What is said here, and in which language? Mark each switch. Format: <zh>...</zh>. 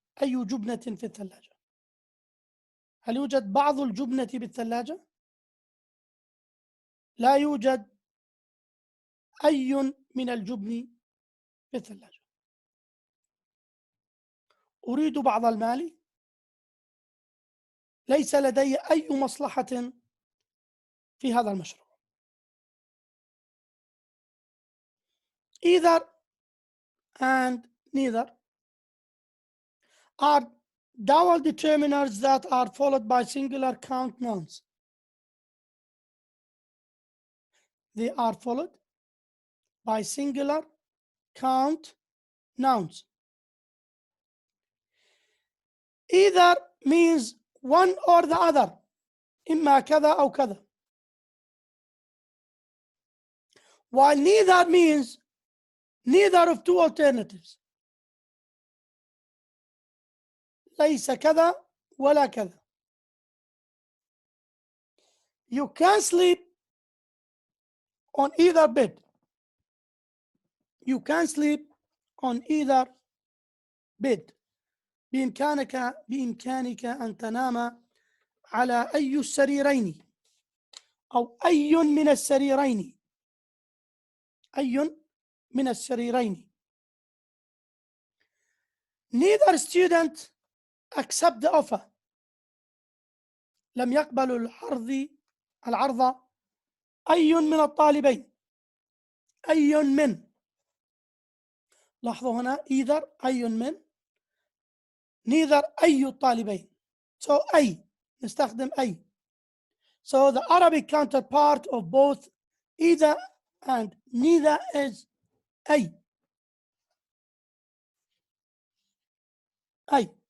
<ar>أي جبنة في الثلاجة؟ هل يوجد بعض الجبنة بالثلاجة؟ لا يوجد أي من الجبن في الثلاجة. أريد بعض المال. ليس لدي أي مصلحة في هذا المشروع.</ar> <en>Either and neither are double determiners that are followed by singular count nouns. They are followed by singular count nouns. Either means one or the other.</en> <ar>إما كذا أو كذا.</ar> <en>While neither means neither of two alternatives.</en> <ar>ليس كذا ولا كذا.</ar> <en>You can sleep on either bed. You can sleep on either bed.</en> <ar>بإمكانك أن تنام على أي السريرين أو أي من السريرين. أي من السريرين.</ar> <en>Neither student accept the offer.</en> <ar>لم يقبل العرض أي من الطالبين. أي من. لاحظوا هنا either أي من. neither أي الطالبين. So أي نستخدم أي.</ar> <en>So the Arabic counterpart of both either and neither is أي.</en> <ar>أي.</ar>